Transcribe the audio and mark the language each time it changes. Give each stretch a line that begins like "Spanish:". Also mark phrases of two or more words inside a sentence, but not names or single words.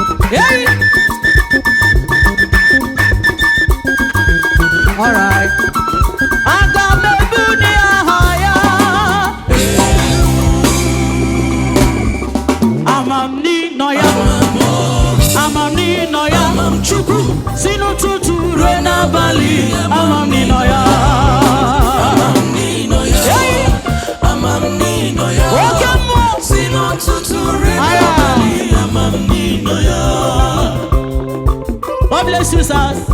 English: Hey! All right.
Igbo: Aga m ebu ni aha ya. Ama m n'ịnọ ya. Ama m n'ịnọ ya. Chukwu si n'ụtụtụ ruo n'abalị. Ama m n'ịnọ ya. Hey! Ama m n'ịnọ ya. Oke mmụọ. Si n'ụtụtụ ruo Aya. n'abalị, ama m n'ịnọ ya.
English: God bless you, sir.